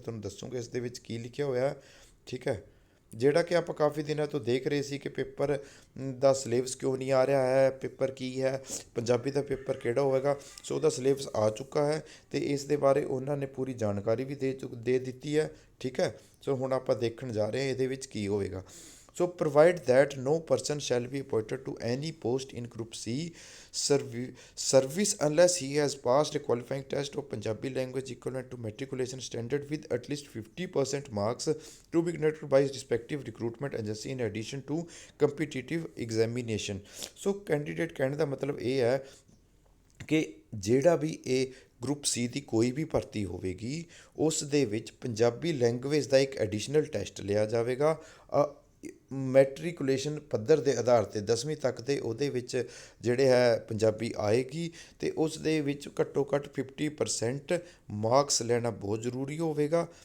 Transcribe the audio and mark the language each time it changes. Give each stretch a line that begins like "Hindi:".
Punjabi: ਮੈਂ ਤੁਹਾਨੂੰ ਦੱਸੂੰਗਾ ਇਸ ਦੇ ਵਿੱਚ ਕੀ ਲਿਖਿਆ ਹੋਇਆ। ਠੀਕ ਹੈ, ਜਿਹੜਾ ਕਿ ਆਪਾਂ ਕਾਫੀ ਦਿਨਾਂ ਤੋਂ ਦੇਖ ਰਹੇ ਸੀ ਕਿ ਪੇਪਰ ਦਾ ਸਿਲੇਬਸ ਕਿਉਂ ਨਹੀਂ ਆ ਰਿਹਾ ਹੈ, ਪੇਪਰ ਕੀ ਹੈ, ਪੰਜਾਬੀ ਦਾ ਪੇਪਰ ਕਿਹੜਾ ਹੋਵੇਗਾ। ਸੋ ਉਹਦਾ ਸਿਲੇਬਸ ਆ ਚੁੱਕਾ ਹੈ ਅਤੇ ਇਸ ਦੇ ਬਾਰੇ ਉਹਨਾਂ ਨੇ ਪੂਰੀ ਜਾਣਕਾਰੀ ਵੀ ਦੇ ਦਿੱਤੀ ਹੈ। ਠੀਕ ਹੈ, ਸੋ ਹੁਣ ਆਪਾਂ ਦੇਖਣ ਜਾ ਰਹੇ ਹਾਂ ਇਹਦੇ ਵਿੱਚ ਕੀ ਹੋਵੇਗਾ।
English: So provide that no person shall be appointed to any post in Group C service unless he has passed a qualifying test of Punjabi language equivalent to matriculation standard with at least 50% marks to be conducted by his respective recruitment agency in addition to competitive examination।
Punjabi: So candidate ਕਹਿਣ ਦਾ ਮਤਲਬ ਇਹ ਹੈ ਕਿ ਜਿਹੜਾ ਵੀ ਇਹ group ਸੀ ਦੀ ਕੋਈ ਵੀ ਭਰਤੀ ਹੋਵੇਗੀ ਉਸ ਦੇ ਵਿੱਚ ਪੰਜਾਬੀ ਲੈਂਗੁਏਜ ਦਾ ਇੱਕ ਐਡੀਸ਼ਨਲ ਟੈਸਟ ਲਿਆ ਜਾਵੇਗਾ। ਮੈਟਰੀਕੂਲੇਸ਼ਨ ਪੱਧਰ ਦੇ ਆਧਾਰ 'ਤੇ 10ਵੀਂ ਤੱਕ ਦੇ ਉਹਦੇ ਵਿੱਚ ਜਿਹੜੇ ਹੈ ਪੰਜਾਬੀ ਆਏਗੀ ਅਤੇ ਉਸ ਦੇ ਵਿੱਚ ਘੱਟੋ ਘੱਟ 50% ਮਾਰਕਸ ਲੈਣਾ ਬਹੁਤ ਜ਼ਰੂਰੀ ਹੋਵੇਗਾ।